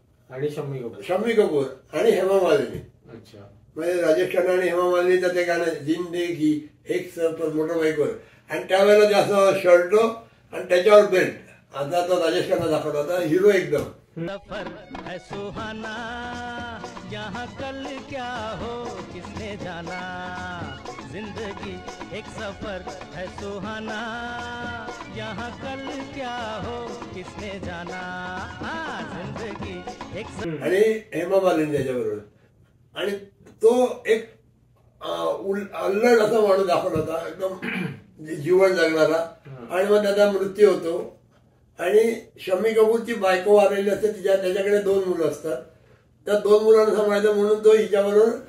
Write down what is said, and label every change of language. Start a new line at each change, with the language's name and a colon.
Marathi: आणि शम्मी कपूर आणि हेमा मालिनी. अच्छा. म्हणजे राजेश खन्ना आणि हेमा मालिनीचं ते गाणं जिंदगी एक सफर मोटरबाईकवर आणि त्यावेळेला जे असं शर्ट आणि त्याच्यावर बेल्ट. आता तो राजेश खन्ना दाखवला होता हिरो एकदम.
Hindi: सफर है सुहाना यहाँ कल क्या हो किसने जाना, जिंदगी एक सफर है सुहाना, यहाँ कल क्या हो किसने जाना, जिंदगी एक
Marathi: आणि हेमा मालिनी त्याच्याबरोबर आणि तो एक अल्लड असा माणूस दाखवला होता एकदम जीवन जगणारा आणि मग त्याचा मृत्यू होतो आणि शम्मी कपूरची बायको वारलेली असते त्याच्याकडे 2 मुलं असतात त्या 2 मुलांना सांभाळायचं म्हणून तो हिच्याबरोबर